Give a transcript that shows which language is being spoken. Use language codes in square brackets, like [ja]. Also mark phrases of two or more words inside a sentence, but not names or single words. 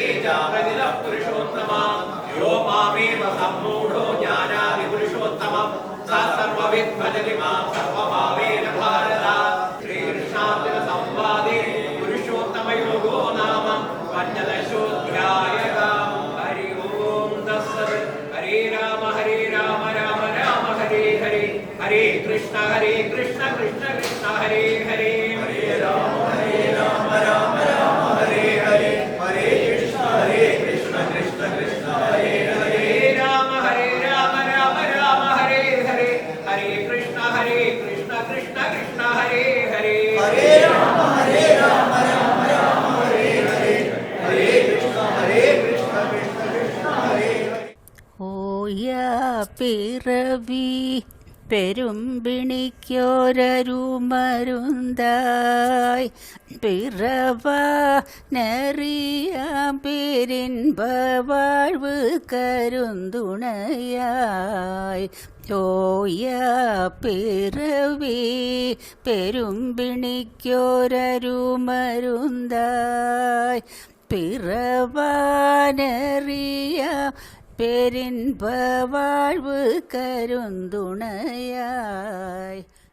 [sa] ച പ്രകൃത പുരുഷോത്തമ യോ മാമേവ സമ്മൂഢോ ജ്ഞാനാദി പുരുഷോത്തമം സ സർവവിദ് ഭജതി മാം സർവഭാവേന ഭാരത ശ്രീകൃഷ്ണാർജുന സംവാദേ പുരുഷോത്തമയോഗോ നാമ പഞ്ചദശോധ്യായഃ ഹരി ഓം തസ്സത് ഹരേ രാമ രാമ രാമ ഹരേ ഹരേ ഹരേ കൃഷ്ണ കൃഷ്ണ കൃഷ്ണ ഹരേ ഹരേ ഹരേ രാമ രാമ ഹരേ ഹരേ ഹരേ കൃഷ്ണ കൃഷ്ണ കൃഷ്ണ ഹരേ ഹരേ രാമ രാമ ഹരേ ഹരേ ഹരേ കൃഷ്ണ കൃഷ്ണ കൃഷ്ണ ഹരേ ഹരേ ഹരേ രാമ രാമ ഹരേ ഹരേ ഹരേ കൃഷ്ണ കൃഷ്ണ കൃഷ്ണ ഹരേ ഹരേ [ta] ஓயா பிறவி பெரும்பிணிக்கொரருமருந்தாய் பிறவ நெறியாம் பேரின்ப வாழ்வு கருந்துணையாய் ஓய பிறவி பெரும்பிணிக்கொரருமருந்தாய் பிறவ நெறியாம் பேரின்ப வாழ்வு கருந்துணையாய்